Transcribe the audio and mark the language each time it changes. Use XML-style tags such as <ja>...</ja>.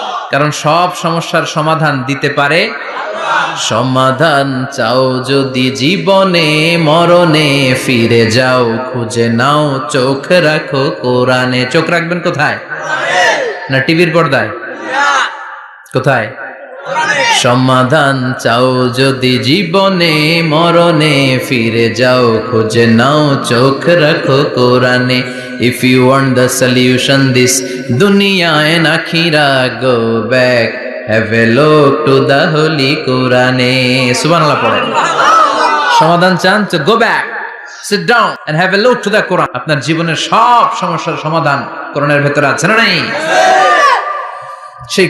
<bn>কারণ সব সমস্যার সমাধান দিতে পারে সমাধান চাও যদি জীবনে, মরণে ফিরে যাও, খুঁজে নাও, চোখ রাখো কোরআনে। চোখ রাখবেন কোথায়? না টিভির পর্দায়? কোথায়? সমাধান চাও যদি জীবনে, মরণে ফিরে যাও, খুঁজে নাও, চোখ রাখো কোরআনে।</bn> <en>If you want the solution this dunya and akhira, go back, have a look to the holy Quran.</en> <bn>সুবহানাল্লাহ পড়েন। সমাধান চান তো</bn> <en>go back, sit down and have a look to the Quran.</en> <bn>আপনার জীবনের সব সমস্যার সমাধান কোরআনের ভেতরে আছে না নাই? সেই</bn>